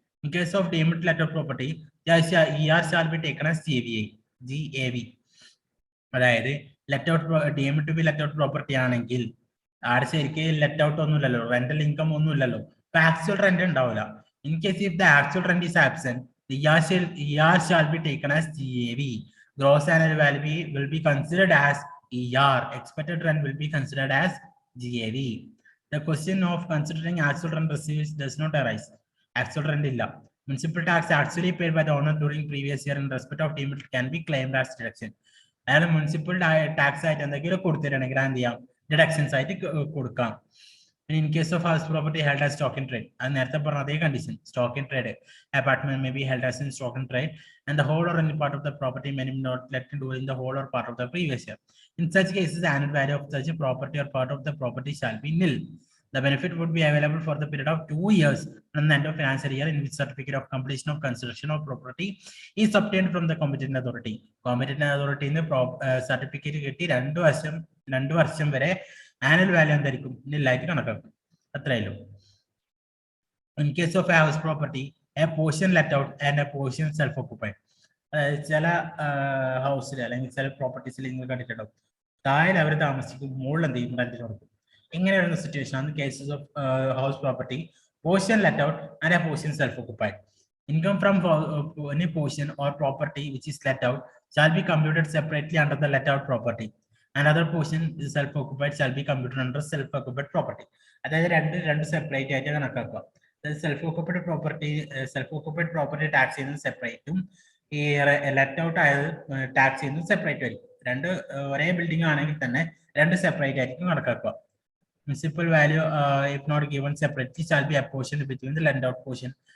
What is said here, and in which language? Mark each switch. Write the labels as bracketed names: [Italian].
[English] In case of deemed let out property shall be taken as GAV. [Malayalam] അതായത് let out deemed to B let out property ആണെങ്കിൽ ആടെ ശരിക്കും let out ഒന്നുമില്ലല്ലോ, rental income ഒന്നുമില്ലല്ലോ, അപ്പൊ actual rent ഉണ്ടാവില്ല. [English] In case if the actual rent is absent, ER shall be taken as GAV. Gross annual value will be considered as ER. Expected rent will be considered as GAV. The question of considering actual rent received does not arise. Actual rent [Malayalam] illa. [English] Municipal tax actually paid by the owner during previous year in respect of deemed can be claimed as deduction. [Malayalam] അയാൾ municipal tax ആയിട്ട് എന്തെങ്കിലും കൊടുത്തിട്ടുണ്ടെങ്കിൽ എന്ത് ചെയ്യാം? Deductions ആയിട്ട് കൊടുക്കാം. [English] In case of house property held as stock in trade, and [Malayalam] നേരത്തെ പറഞ്ഞ അതേ condition, [English] stock in trade, apartment may be held as in stock in trade, and the whole or any part of the property may not let during the whole or part of the previous year. In such cases, the annual value of such a property or part of the property shall be nil. The benefit would be available for the period of 2 years from the end of financial year in which certificate of completion of construction of property is obtained from the competent authority. [Malayalam] Competent authority in the certificate കിട്ടി 2 വർഷം വരെ annual value എന്തായിരിക്കും? നില്ലായിട്ട് കണക്കാക്കും. അത്രയല്ലോ. [English] In case of a house property, a portion let out and a portion self occupied. [Malayalam] അതായത് ചില ഹൗസിൽ അല്ലെങ്കിൽ ചില പ്രോപ്പർട്ടീസിൽ നിങ്ങൾ കണ്ടിട്ടുണ്ടാവും, താഴെ അവർ താമസിക്കും, മുകളിൽ എന്ത് ചെയ്യും? റെന്റിന് കൊടുക്കും. ഇങ്ങനെ വരുന്ന സിറ്റുവേഷൻ ആണ് [English] Cases of house property, portion let out and a portion self occupied. Income from any portion or property which is let out shall be computed separately under the let out property. Another portion is self-occupied shall be computed under self-occupied property. [Malayalam] അതായത് രണ്ട് separate ആയിട്ട് കണക്കാക്കുക. അതായത് self occupied property tax ചെയ്യുന്നത് സെപ്പറേറ്റും ഈ let out ആയത് tax ചെയ്യുന്നത് separate ആയിരിക്കും. ഒരേ ബിൽഡിംഗ് ആണെങ്കിൽ തന്നെ 2 സെപ്പറേറ്റ് ആയിരിക്കും കണക്കാക്കുക. [English] Municipal value if not given separately shall be apportioned between the let out portion.